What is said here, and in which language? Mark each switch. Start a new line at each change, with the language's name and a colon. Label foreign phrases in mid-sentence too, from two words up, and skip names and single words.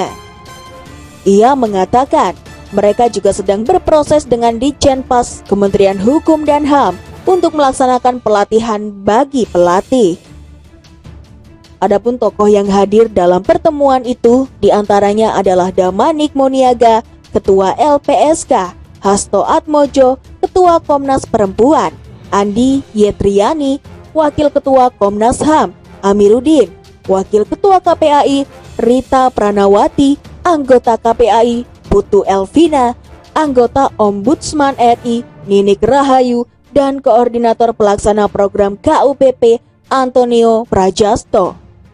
Indonesian: Ia mengatakan mereka juga sedang berproses dengan Ditjenpas Kementerian Hukum dan HAM untuk melaksanakan pelatihan bagi pelatih. Adapun tokoh yang hadir dalam pertemuan itu diantaranya adalah Damanik Moniaga, Ketua LPSK, Hasto Atmojo, Ketua Komnas Perempuan, Andi Yetriani, Wakil Ketua Komnas HAM, Amiruddin, Wakil Ketua KPAI, Rita Pranawati, anggota KPAI, Putu Elvina, anggota Ombudsman RI, Ninik Rahayu, dan Koordinator Pelaksana Program KUPP, Antonio Prajasto.